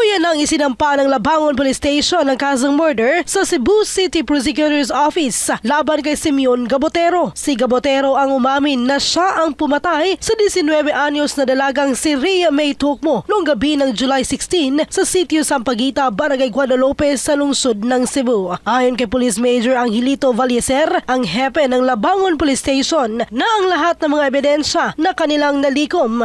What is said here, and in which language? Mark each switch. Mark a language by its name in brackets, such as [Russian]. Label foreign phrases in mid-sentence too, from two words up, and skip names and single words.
[Filipino] nang isinampa ng Labangon Police Station ang kasong murder sa Cebu City Prosecutor's Office laban kay Simeon Gabotero. Si Gabotero ang umamin na siya ang pumatay sa 19 anyos na dalagang si Rhea May Tokmo noong gabi ng July 16 sa sitio Sampaguita, Barangay Guadalupe sa lungsod ng Cebu. Ayon kay Police Major Angelito Valleser, ang hepe ng Labangon Police Station, na ang lahat ng mga ebidensya na kanilang nalikom